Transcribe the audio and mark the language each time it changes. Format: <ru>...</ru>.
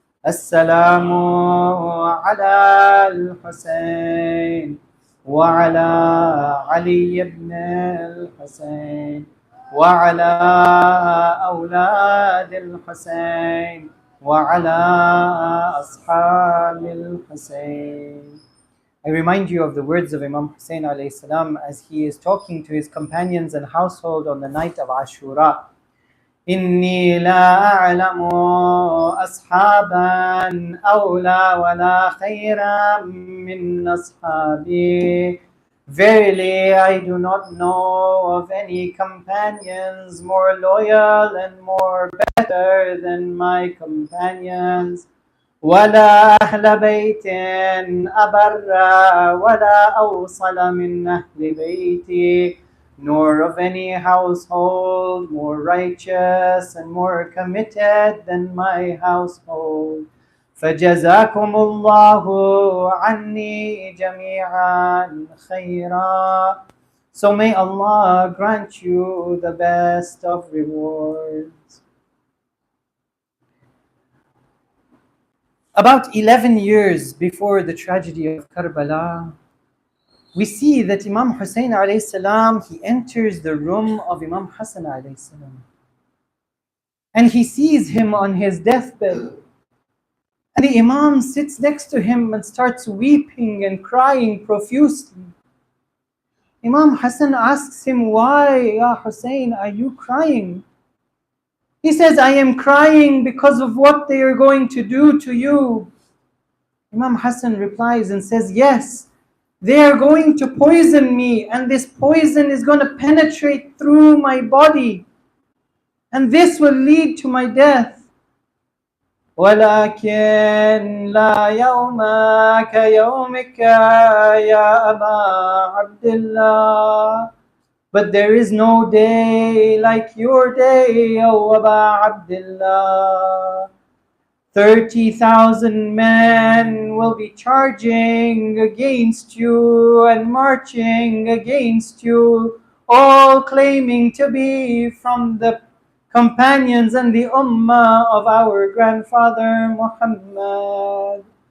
<ar>السلام على الحسين وعلى علي بن الحسين وعلى أولاد الحسين وعلى أصحاب الحسين.</ar> <en>I remind you of the words of Imam Hussein alayhi salam as he is talking to his companions and household on the night of Ashura.</en> <ar>إني لا أعلم أصحابا أولى ولا خيرا من أصحابي.</ar> <en>Verily, I do not know of any companions more loyal and more better than my companions.</en> <ar>ولا أهل بيت أبر ولا أوصل من أهل بيتي.</ar> <en>Nor of any household more righteous and more committed than my household.</en> <ar>فجزاكم الله عني جميعا خيرا.</ar> <en>So may Allah grant you the best of rewards. About 11 years before the tragedy of Karbala, we see that Imam Hussein alayhi salam, he enters the room of Imam Hassan alayhi salam. And he sees him on his deathbed. And the Imam sits next to him and starts weeping and crying profusely. Imam Hassan asks him, "Why, Ya Hussein, are you crying?" He says, "I am crying because of what they are going to do to you." Imam Hassan replies and says, "Yes, they are going to poison me, and this poison is going to penetrate through my body, and this will lead to my death.</en> <ar>ولكن لا يوم كيومك يا أبا عبد الله.</ar> <en>But there is no day like your day, O Aba Abdullah. 30,000 men will be charging against you and marching against you, all claiming to be from the companions and the ummah of our grandfather Muhammad.</en>